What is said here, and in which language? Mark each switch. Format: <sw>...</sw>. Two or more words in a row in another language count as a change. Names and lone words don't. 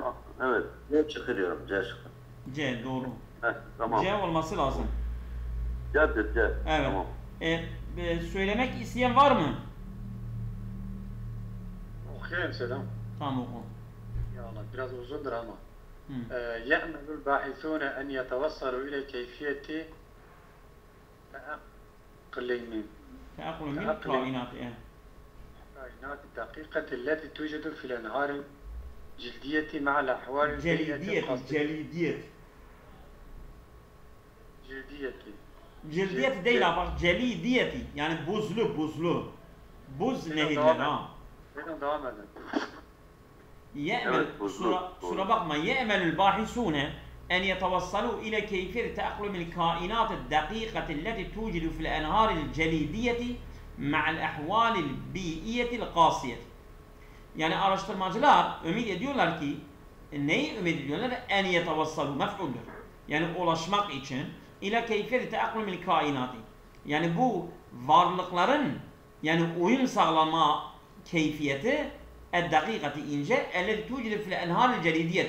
<tr>Evet. C çıkıyorum. C çıkın. C doğru. Tamam. C olması lazım. C'dir C. Evet. Tamam. Söylemek isteyen var mı? Okuyayım Selam. Tamam oku. Ya Allah biraz uzundur ama.</tr> <ar>يأمل الباحثون أن يتوصلوا إلى كيفية تأقلم من الكائنات الكائنات الدقيقة التي توجد في الأنهار الجلدية مع الأحوال</ar> <tr>Cildiyeti değil ama celidiyeti yani buzlu. Buz nehirler ha. Benim devam edin.</tr> <ar>يأمل سورة بقمة يأمل الباحثون أن يتوصلوا إلى كيفية تأقلم الكائنات الدقيقة التي توجد في الأنهار الجليدية مع الأحوال البيئية القاسية.</ar> <tr>Yani araştırmacılar ümit ediyorlar ki neyi ümit ediyorlar?</tr> <ar>أن يتوصلوا</ar> <tr>mef'uldür. Yani ulaşmak için</tr> <ar>إلى كيفية تأقلم الكائنات.</ar> <tr>Yani bu varlıkların yani uyum sağlama keyfiyeti el-dakikati ince</tr> <ar>التي توجد في الأنهار الجليدية.</ar>